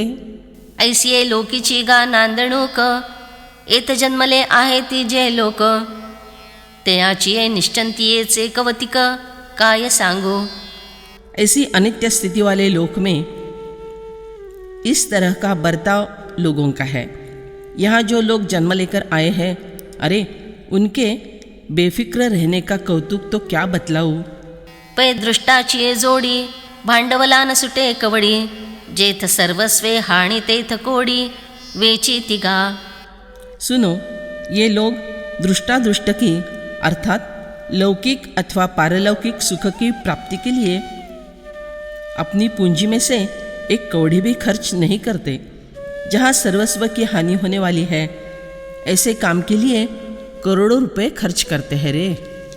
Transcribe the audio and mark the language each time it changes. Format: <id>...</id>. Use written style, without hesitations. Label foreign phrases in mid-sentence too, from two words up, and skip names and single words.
<mr>ऐसिये लोकीची गा नांदणूक, येत जन्मले आहे ती जे लोक, त्याची निश्चंतियेचे कवतिक काय सांगू.</mr> <hi>ऐसी अनित्य स्थिति वाले लोक में इस तरह का बर्ताव लोगों का है. यहाँ जो लोग जन्म लेकर आए हैं, अरे उनके बेफिक्र रहने का कौतुक तो क्या बतलाऊं.</hi> <mr>पै दृष्टाची जोडी, भांडवला न सुटे कवडी, जेथ सर्वस्वे हाणी तेथ कोडी, वेची तिगा.</mr> <hi>सुनो, ये लोग दृष्टादृष्ट की अर्थात लौकिक अथवा पारलौकिक सुख की प्राप्ति के लिए अपनी पूंजी में से एक कौड़ी भी खर्च नहीं करते। जहाँ सर्वस्व की हानि होने वाली है, ऐसे काम के लिए करोड़ों रुपए खर्च करते हैं रे।</hi>